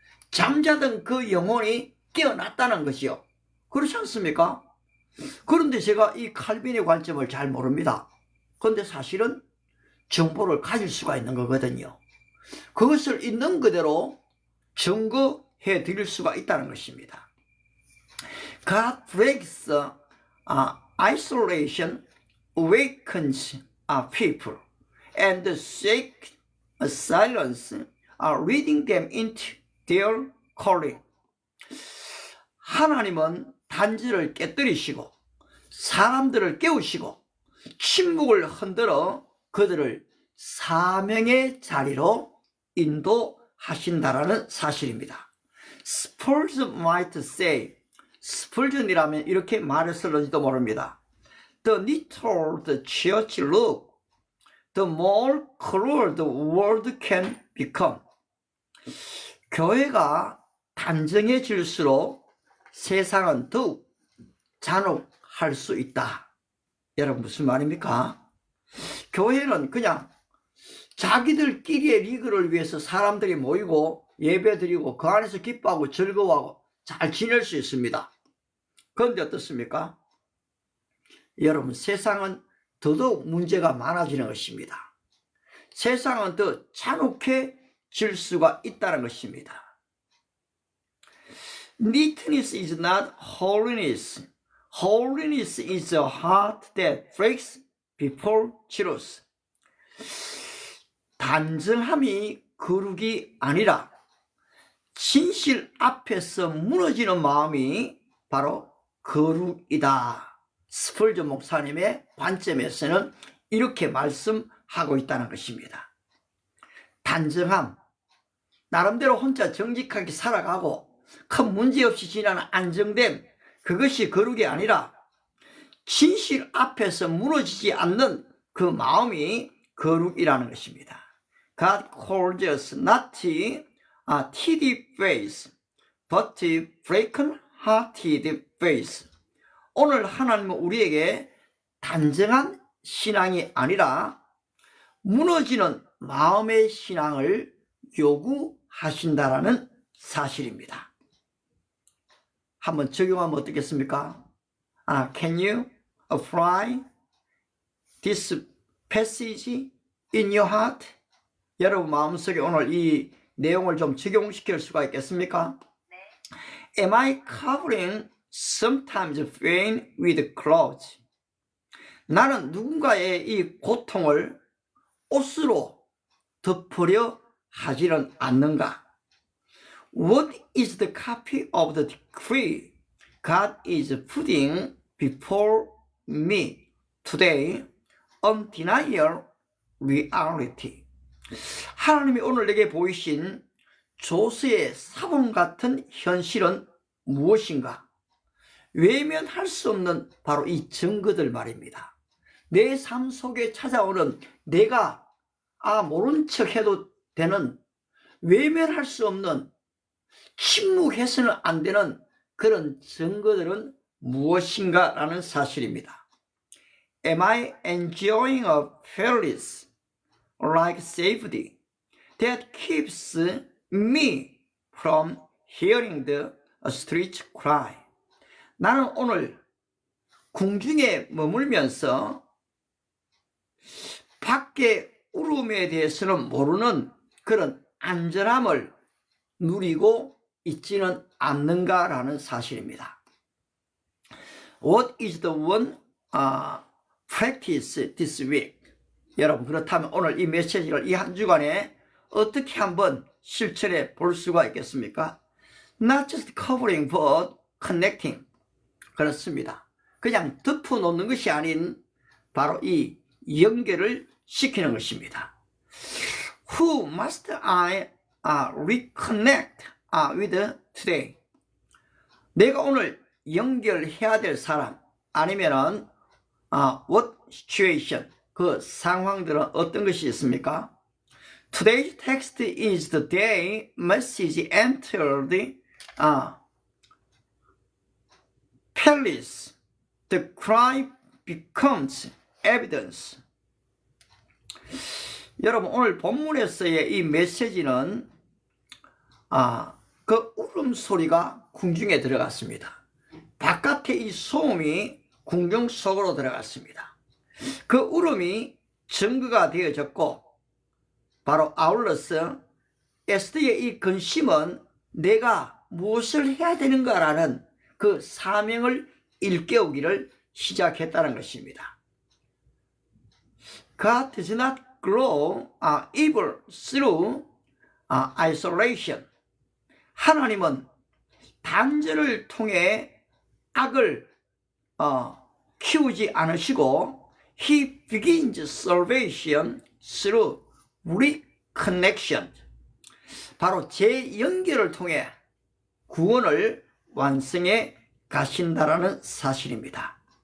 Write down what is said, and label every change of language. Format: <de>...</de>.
<ko>잠자던 그 영혼이 깨어났다는 것이요. 그렇지 않습니까? 그런데 제가 이 칼빈의 관점을 잘 모릅니다. 그런데 사실은 정보를 가질 수가 있는 거거든요. 그것을 있는 그대로 증거해 드릴 수가 있다는 것입니다.</ko> <en>God breaks isolation, awakens people, and shake silence, leading them into their calling.</en> <ko>하나님은 단지를 깨뜨리시고 사람들을 깨우시고 침묵을 흔들어 그들을 사명의 자리로 인도하신다라는 사실입니다.</ko> <en>Spurgeon might say,</en> <ko>스펄전이라면 이렇게 말했을지도 모릅니다.</ko> <en>The neater the church look, the more cruel the world can become.</en> <ko>교회가 단정해질수록 세상은 더욱 잔혹할 수 있다. 여러분 무슨 말입니까? 교회는 그냥 자기들끼리의 리그를 위해서 사람들이 모이고 예배드리고 그 안에서 기뻐하고 즐거워하고 잘 지낼 수 있습니다. 그런데 어떻습니까? 여러분 세상은 더더욱 문제가 많아지는 것입니다. 세상은 더 잔혹해질 수가 있다는 것입니다.</ko> <en>Neatness is not holiness. Holiness is a heart that breaks before truth.</en> <ko>단정함이 거룩이 아니라 진실 앞에서 무너지는 마음이 바로 거룩이다. 스펄전 목사님의 관점에서는 이렇게 말씀하고 있다는 것입니다. 단정함, 나름대로 혼자 정직하게 살아가고 큰 문제 없이 지나는 안정됨, 그것이 거룩이 아니라 진실 앞에서 무너지지 않는 그 마음이 거룩이라는 것입니다.</ko> <en>God calls us not a tidy face, but broken hearted face.</en> <ko>오늘 하나님은 우리에게 단정한 신앙이 아니라 무너지는 마음의 신앙을 요구하신다라는 사실입니다. 한번 적용하면 어떻겠습니까?</ko> <en>Can you apply this passage in your heart?</en> <ko>여러분 마음속에 오늘 이 내용을 좀 적용시킬 수가 있겠습니까? 네.</ko> <en>Am I covering sometimes pain with clothes?</en> <ko>나는 누군가의 이 고통을 옷으로 덮으려 하지는 않는가?</ko> <en>What is the copy of the decree God is putting before me today? Undeniable reality.</en> <ko>하나님이 오늘 내게 보이신 조서의 사본 같은 현실은 무엇인가? 외면할 수 없는 바로 이 증거들 말입니다. 내 삶 속에 찾아오는 내가 모른 척 해도 되는, 외면할 수 없는, 침묵해서는 안 되는 그런 증거들은 무엇인가 라는 사실입니다.</ko> <en>Am I enjoying a peace like safety that keeps me from hearing the street cry?</en> <ko>나는 오늘 궁중에 머물면서 밖의 울음에 대해서는 모르는 그런 안전함을 누리고 있지는 않는가라는 사실입니다.</ko> <en>What is the one practice this week?</en> <ko>여러분, 그렇다면 오늘 이 메시지를 이 한 주간에 어떻게 한번 실천해 볼 수가 있겠습니까?</ko> <en>Not just covering but connecting.</en> <ko>그렇습니다. 그냥 덮어놓는 것이 아닌 바로 이 연결을 시키는 것입니다.</ko> <en>Who must I reconnect with today?</en> <ko>내가 오늘 연결해야 될 사람, 아니면은</ko> <en>what situation,</en> <ko>그 상황들은 어떤 것이 있습니까?</ko> <en>Today's text is the day message entered palace. The cry becomes evidence.</en> <ko>여러분, 오늘 본문에서의 이 메시지는 그 울음소리가 궁중에 들어갔습니다. 바깥에 이 소음이 궁중 속으로 들어갔습니다. 그 울음이 증거가 되어졌고, 바로 아울러서 에스더의 이 근심은 내가 무엇을 해야 되는가라는 그 사명을 일깨우기를 시작했다는 것입니다.</ko> <en>God does not grow evil through isolation.</en> <ko>하나님은 단절을 통해 악을 키우지 않으시고</ko> <en>He begins salvation through reconnection.</en> <ko>바로 재연결을 통해 구원을 완성해 가신다라는 사실입니다.</ko>